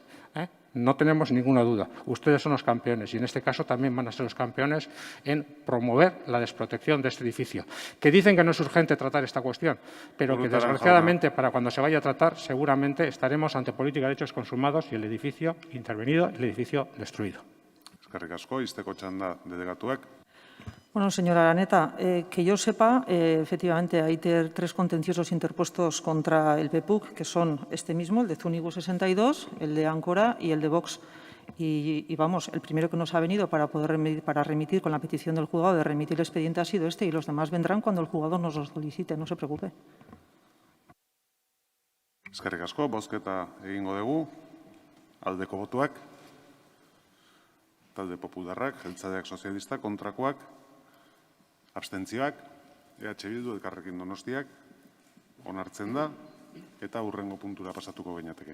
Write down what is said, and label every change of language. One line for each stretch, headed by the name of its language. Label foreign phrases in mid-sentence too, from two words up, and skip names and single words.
Spanish: No tenemos ninguna duda. Ustedes son los campeones y en este caso también van a ser los campeones en promover la desprotección de este edificio. Que dicen que no es urgente tratar esta cuestión, pero que desgraciadamente para cuando se vaya a tratar seguramente estaremos ante política de hechos consumados y el edificio intervenido, el edificio destruido.
Basque: Eskerrik asko, izteko txanda delegatuak.
Spanish: Bueno, señora Araneta, que yo sepa, efectivamente hay tres contenciosos interpuestos contra el PEPUC, que son este mismo, el de Zúñigo 62, el de Áncora y el de Vox. Y vamos, el primero que nos ha venido para remitir con la petición del juzgado de remitir el expediente ha sido este y los demás vendrán cuando el juzgado nos los solicite, no se preocupe.
Basque: Eskerrik asko, bozketa egingo dugu, aldeko botuak, talde popularrak, jeltzaleak sozialistak, kontrakoak, abstentzioak, EH Bildu, Elkarrekin Donostiak, onartzen da, eta hurrengo puntura pasatuko gainateke.